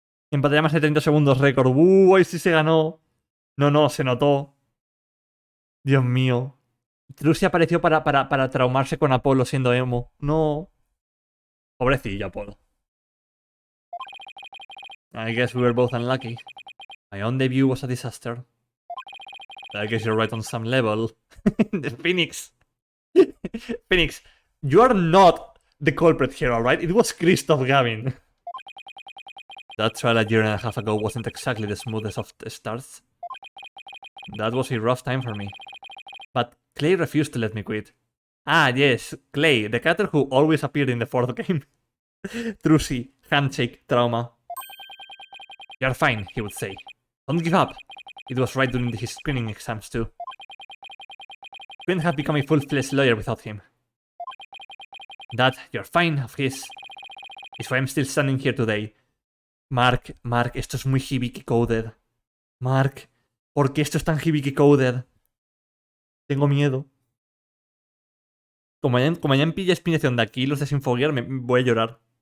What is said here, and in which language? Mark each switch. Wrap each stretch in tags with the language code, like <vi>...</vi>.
<es>Empate más de 30 segundos récord. Hoy sí se ganó. No, se notó. Dios mío. Trilogy apareció para traumarse con Apollo siendo emo. No. Pobrecillo, Apollo.</es> <en>I guess we were both unlucky. My own debut was a disaster. I guess you're right on some level. Phoenix. Phoenix, you are not the culprit here, alright? It was Christoph Gavin. That trial a year and a half ago wasn't exactly the smoothest of starts. That was a rough time for me. But Clay refused to let me quit. Ah, yes, Clay, the character who always appeared in the fourth game. Trucy, handshake, trauma. You're fine, he would say. Don't give up. It was right during his screening exams too. Couldn't have become a full-fledged lawyer without him. That "you're fine" of his is why I'm still standing here today.</en> <es>Mark, esto es muy hibiki coded. Mark, ¿por qué esto es tan hibiki coded? Tengo miedo. Como hayan pillado inspiración de aquí los de Sinfogear, me voy a llorar.</es>